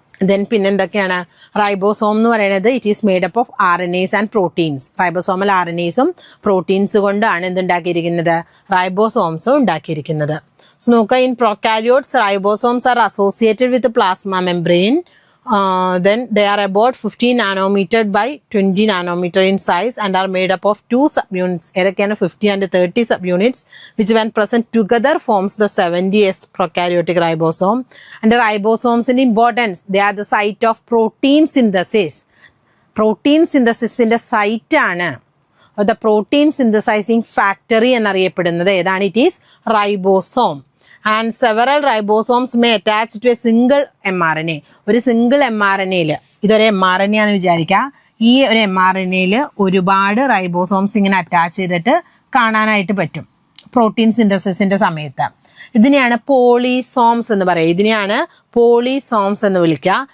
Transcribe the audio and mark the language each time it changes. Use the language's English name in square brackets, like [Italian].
[English] then [Malayalam] പിന്നെ എന്തൊക്കെയാണ് ribosome എന്ന് പറയുന്നത് [English] It is made up of RNAs and proteins. [Malayalam] Ribosomal RNAസും proteins കൊണ്ടാണ് എന്തുണ്ടാക്കിയിരിക്കുന്നത് റൈബോസോംസും ഉണ്ടാക്കിയിരിക്കുന്നത്. [English] So നോക്കുക, in prokaryotes ribosomes are associated with plasma membrane. Then they are about 15 nanometer by 20 nanometer in size and are made up of 2 subunits. [Malayalam] ഏതൊക്കെയാണ് [English] 50 and 30 subunits which when present together forms the 70S prokaryotic ribosome. And the ribosomes in importance, they are the site of protein synthesis. Protein synthesis in the site ആണ് the protein synthesizing factory [Malayalam] എന്നറിയപ്പെടുന്നത് ഏതാണ്? [English] It is ribosome. And several ribosomes may attach to a single mRNA. [Malayalam] ഒരു single mRNAയിൽ, ഇതൊരു mRNA ആണെന്ന് വിചാരിക്കുക, ഈ ഒരു mRNAയിൽ ഒരുപാട് റൈബോസോംസ് ഇങ്ങനെ അറ്റാച്ച് ചെയ്തിട്ട് കാണാനായിട്ട് പറ്റും പ്രോട്ടീൻ സിന്തസിസിന്റെ സമയത്ത്. ഇതിനെയാണ് പോളിസോംസ് എന്ന് പറയുക. ഇതിനെയാണ് പോളിസോംസ് എന്ന് വിളിക്കുക.